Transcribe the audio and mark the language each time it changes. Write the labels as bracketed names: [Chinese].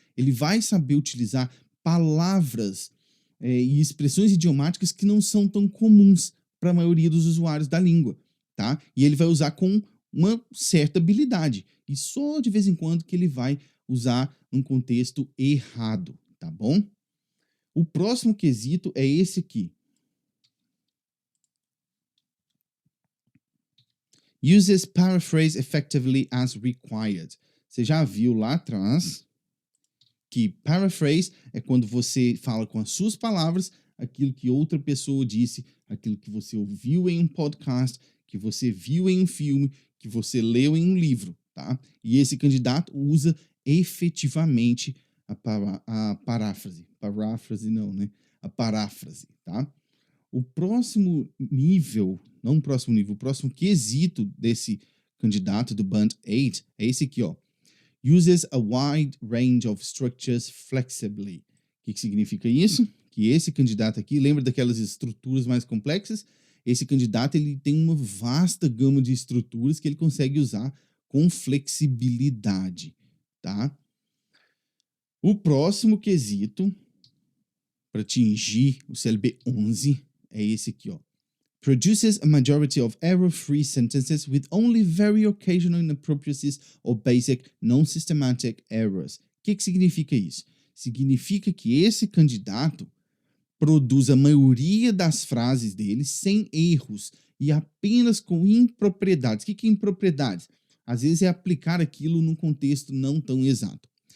[Portuguese] Ele vai saber utilizar palavras e expressões idiomáticas que não são tão comuns para a maioria dos usuários da língua, tá? E ele vai usar com uma certa habilidade. E só de vez em quando que ele vai usar num contexto errado, tá bom? O próximo quesito é esse aqui. [English] Uses paraphrase effectively as required. [Portuguese] Você já viu lá atrás que paraphrase é quando você fala com as suas palavras aquilo que outra pessoa disse, aquilo que você ouviu em um podcast, que você viu em um filme, que você leu em um livro, tá? E esse candidato usa efetivamente a paráfrase. Paráfrase não, né? A paráfrase, tá? O próximo nível, não o próximo nível, o próximo quesito desse candidato do Band 8 é esse aqui, ó. [English] Uses a wide range of structures flexibly. [Portuguese] O que significa isso? Que esse candidato aqui, lembra daquelas estruturas mais complexas? Esse candidato ele tem uma vasta gama de estruturas que ele consegue usar com flexibilidade, tá? O próximo quesito para atingir o CLB 11 é esse aqui, ó. [English] Produces a majority of error-free sentences with only very occasional inappropriacies or basic non-systematic errors. [Portuguese] O que significa isso? Significa que esse candidato produz a maioria das frases dele sem erros e apenas com impropriedades. O que é impropriedades? Às vezes é aplicar aquilo num contexto não tão exato.